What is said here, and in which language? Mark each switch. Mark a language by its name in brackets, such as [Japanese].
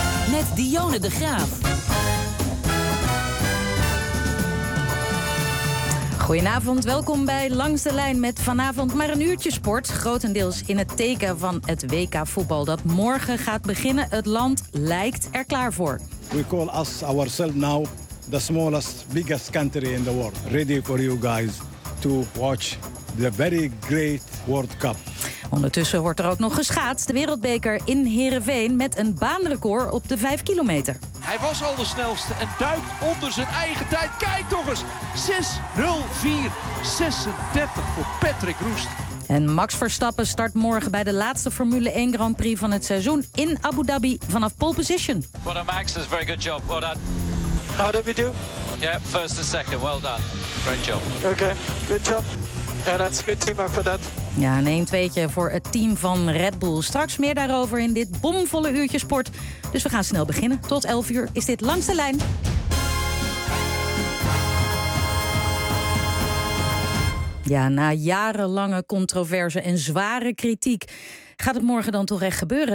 [Dutch] Met Dionne de Graaf. Goedenavond, welkom bij Langs de Lijn met vanavond maar een uurtje sport. Grotendeels in het teken van het WK-voetbal dat morgen gaat beginnen. Het land lijkt er klaar voor. [English] We call us ourselves now the smallest, biggest country in the world. Ready for you guys to watch the very great World Cup. [Dutch] Ondertussen wordt er ook nog geschaatst. De wereldbeker in Heerenveen met een baanrecord op de 5 kilometer. Hij was al de snelste en duikt onder zijn eigen tijd. Kijk toch eens, 6:04:36 voor Patrick Roest. En Max Verstappen start morgen bij de laatste Formule 1 Grand Prix van het seizoen in Abu Dhabi vanaf pole position. [English] Well done, Max, that's a very good job. Well done. How did we do? Yeah, first and second. Well done. Great job. Okay, good job. And that's a good team for that. [Dutch] Ja, een 1-2'tje voor het team van Red Bull. Straks meer daarover in dit bomvolle uurtje sport. Dus we gaan snel beginnen. Tot 11 uur is dit Langs de Lijn. Ja, na jarenlange controverse en zware kritiek gaat het morgen dan toch echt gebeuren.